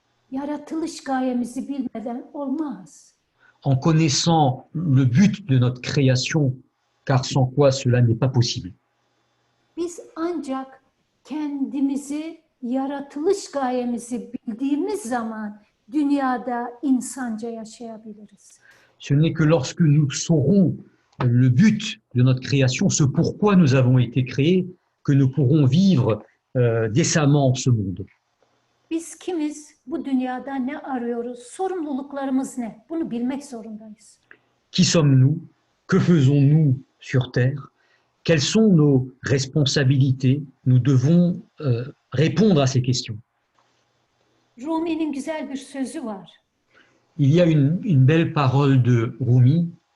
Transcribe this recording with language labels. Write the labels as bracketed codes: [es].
[tr] yaratılış gayemizi bilmeden olmaz. [fr] en connaissant le but de notre création, car sans quoi cela n'est pas possible. [tr] Biz ancak kendimizi, yaratılış gayemizi bildiğimiz zaman dünyada insanca yaşayabiliriz. [fr] Ce n'est que lorsque nous saurons le but de notre création, ce pourquoi nous avons été créés, que nous pourrons vivre décemment ce monde. [tr] Biz kimiz? Bu dünyada ne arıyoruz? Sorumluluklarımız ne? Bunu bilmek zorundayız. [fr] Qui sommes-nous? Que faisons-nous sur Terre? quelles sont nos responsabilités? Nous devons répondre à ces questions. [tr] Rumi'nin güzel bir sözü var. [fr] Il y a une belle parole de Rumi.